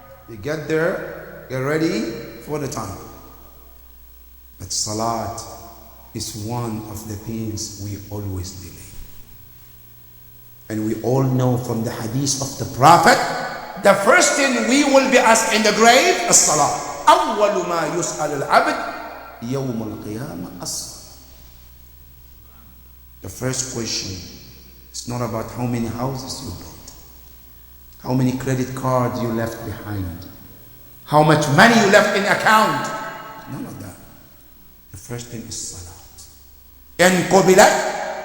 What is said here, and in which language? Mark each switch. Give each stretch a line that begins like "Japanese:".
English: You get there, get ready for the time. But salat is one of the things we always delay. And we all know from the hadith of the Prophet, the first thing we will be asked in the grave is salat.
Arabic: أول ما يسأل العبد يوم القيامة الصلاة.
English: The first question is not about how many houses you built, how many credit cards you left behind, how much money you left in account. None of that. The first thing is salat. And qubilat.